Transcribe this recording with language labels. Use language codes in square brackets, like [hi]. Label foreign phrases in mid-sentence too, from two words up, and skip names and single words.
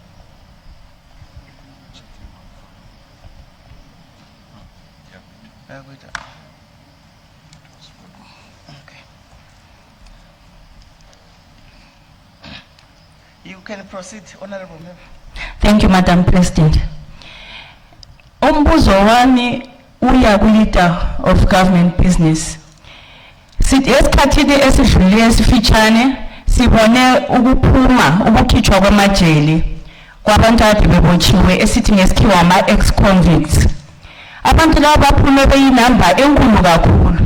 [en] Okay. You can proceed, Honorable Member. Thank you, Madam President. [nd] Umbuzo wami uya ku [en] Leader of Government Business. [nd] Sithi esikhathini esidlule esifitshane sibone ukukhitshwa kwamajele kwabantu ade bebotshiwe esithi ngesikhiwa ama ex-convicts. Abantu laba baphume beyinamba enkulu kakhulu.